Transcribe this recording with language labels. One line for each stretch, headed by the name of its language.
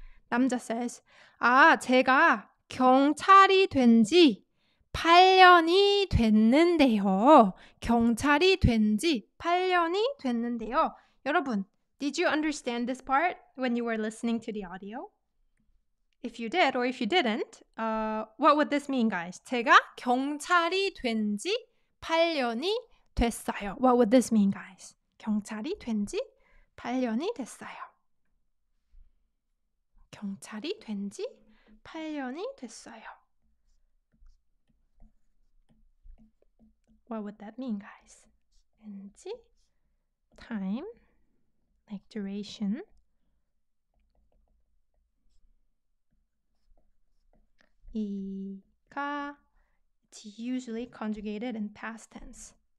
Korean: 남자 says, 제가 경찰이 된 지 8년이 됐는데요. 경찰이 된 지 8년이 됐는데요. 여러분,
English: did you understand this part? when you were listening to the audio? If you did or if you didn't, what would this mean, guys?
Korean: 제가 경찰이 된 지 8년이 됐어요.
English: What would this mean, guys?
Korean: 경찰이 된 지 8년이 됐어요. 경찰이 된 지 8년이 됐어요.
English: What would that mean, guys? 왠지 time, like duration. 이가 it's usually conjugated in past tense.